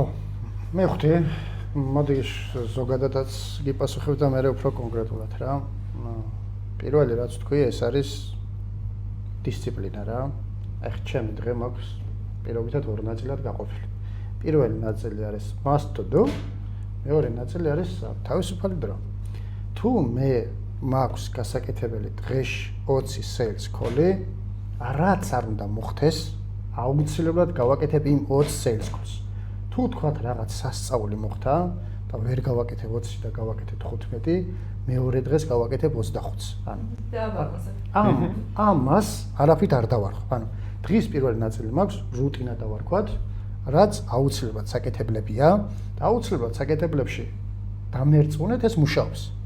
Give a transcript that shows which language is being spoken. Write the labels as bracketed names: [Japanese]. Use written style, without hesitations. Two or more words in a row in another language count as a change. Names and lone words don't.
[Georgian] მე ხვდი, მოდი ზოგადადაც გიპასუხებ და მე უფრო კონკრეტულად რა. პირველი რაც თქვი, ეს არის დისციპლინა რა. ახლა ჩემი დღე მაქვს პირობითად ორ ნაწილად გაყოფილი. პირველი ნაწილი არის [English] must to do, [Georgian] მეორე ნაწილი არის თავისუფალი დრო. თუ მე მაქვს გასაკეთებელი დღეში 20 [English] sales call- [Georgian] ი, რაც არ უნდა მოხდეს, აუცილებლად გავაკეთებ იმ 20 [English] sales call- [Georgian] ს. თუ თქვათ რაღაც სასწაული მოხდა და ვერ გავაკეთებ 20 და გავაკეთებ 15, მეორე დღეს გავაკეთებ 25-ს. ანუ ამას არაფრით არ დავარხო. ანუ დღის პირველი ნაწილი მაქვს რუტინა დავარქვათ, რაც აუცილებლად საკეთებლებია და აუცილებლად საკეთებლებში დამერწმუნეთ ეს მუშაობს.